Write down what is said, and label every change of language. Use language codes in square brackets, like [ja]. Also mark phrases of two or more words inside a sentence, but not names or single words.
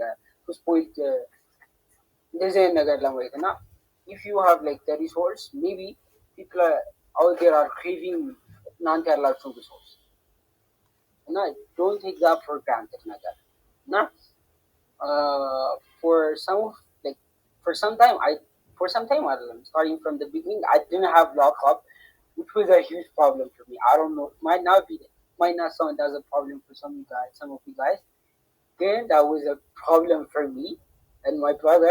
[en] እንደዚህ አይነት ነገር ለማየት እና if you have like the resource maybe people are out there are craving [am] እናንተ ያላችሁን [en] resource እና don't take that for granted [am] ነገር እና [en] for some time አይደለም starting from the beginning I didn't have laptop which was a huge problem for me. I don't know. Might not sound as a problem for some of you guys. Then that was a problem for me and my brother.